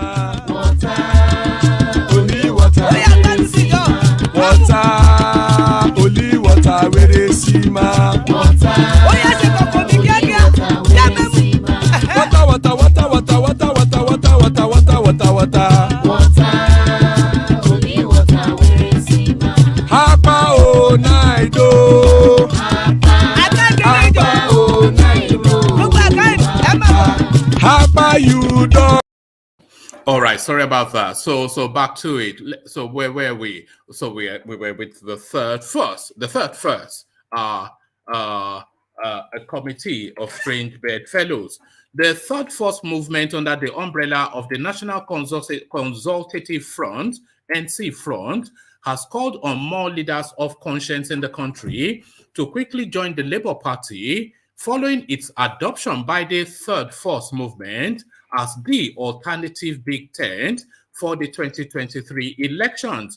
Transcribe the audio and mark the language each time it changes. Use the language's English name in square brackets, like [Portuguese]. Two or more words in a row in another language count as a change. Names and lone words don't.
[English] Only water, only water, where they see ma. Water, only water, where they see ma. Hapa o naido. Hapa you don't. All right, sorry about that. So back to it. So where were we? So we were with the third first, a committee of strange bird fellows. The third force movement under the umbrella of the National Consultative Front, NC Front, has called on more leaders of conscience in the country to quickly join the Labour Party following its adoption by the Third Force movement as the alternative big tent for the 2023 elections.